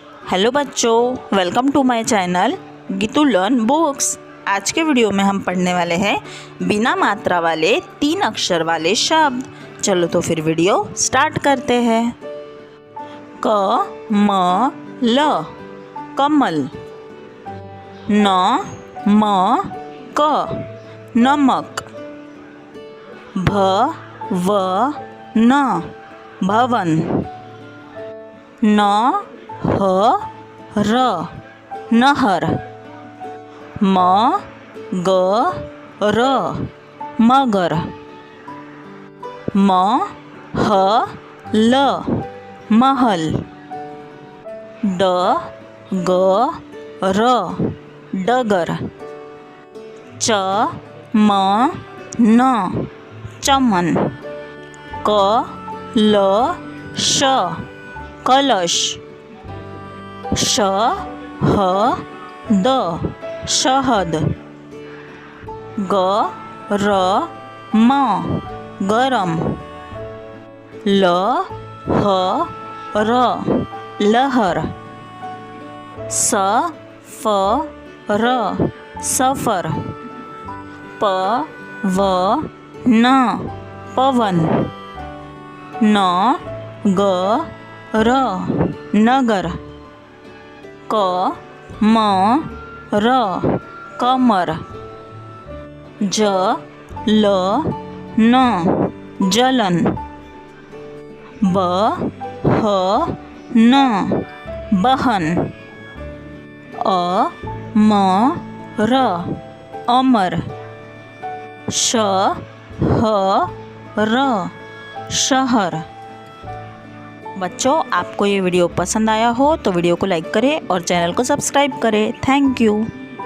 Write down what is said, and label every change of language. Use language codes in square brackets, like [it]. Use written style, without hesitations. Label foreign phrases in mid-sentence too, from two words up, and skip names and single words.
[hi] हेलो बच्चों, [en] welcome to my channel [hi] गीतू लर्न बुक्स। आज के वीडियो में हम पढ़ने वाले हैं बिना मात्रा वाले 3 अक्षर वाले शब्द। चलो तो फिर [en] video start [hi] करते हैं। क म ल कमल। न म क नमक। भ व न भवन। न ह र नहर। म ग र मगर। म ह ल महल। ड ग र डगर। च म न चमन। क ल श कलश। श ह द शहद। ग र म गरम। ल ह र लहर। स फ र सफर। प व न पवन। न ग र नगर। क म र कमर। ज ल न जलन। ब ह न बहन। अ म र अमर। श ह र शहर। बच्चों, आपको ये वीडियो पसंद आया हो तो वीडियो को लाइक करें और चैनल को सब्सक्राइब करें। [en] thank you.